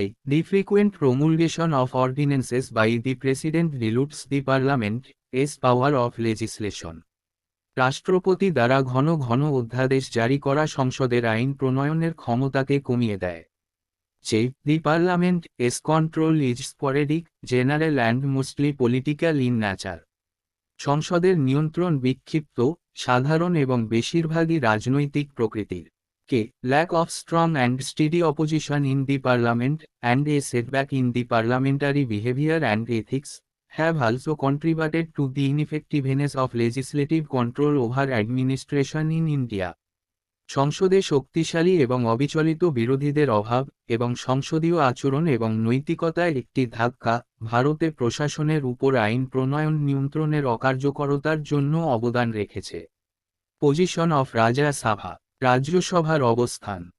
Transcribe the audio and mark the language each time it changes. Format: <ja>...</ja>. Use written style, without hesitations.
<en>The frequent promulgation of ordinances by the President dilutes the Parliament's power of legislation.</en> <bn>রাষ্ট্রপতি দ্বারা ঘন ঘন অধ্যাদেশ জারি করা সংসদের আইন প্রণয়নের ক্ষমতাকে কমিয়ে দেয়।</bn> <en>The Parliament's control is sporadic, general and mostly political in nature.</en> <bn>সংসদের নিয়ন্ত্রণ বিক্ষিপ্ত, সাধারণ এবং বেশিরভাগই রাজনৈতিক প্রকৃতির।</bn> <en>Lack of strong and steady opposition in the Parliament, and a setback in the parliamentary behavior and ethics, have also contributed to the ineffectiveness of legislative control over administration in India.</en> <bn>সংসদে শক্তিশালী এবং অবিচলিত বিরোধীদের অভাব এবং সংসদীয় আচরণ এবং নৈতিকতায় একটি ধাক্কা ভারতে প্রশাসনের উপর আইন প্রণয়ন নিয়ন্ত্রণের অকার্যকরতার জন্য অবদান রেখেছে।</bn> <en>position of Rajya Sabha,</en> <bn>রাজ্যসভার অবস্থান।</bn>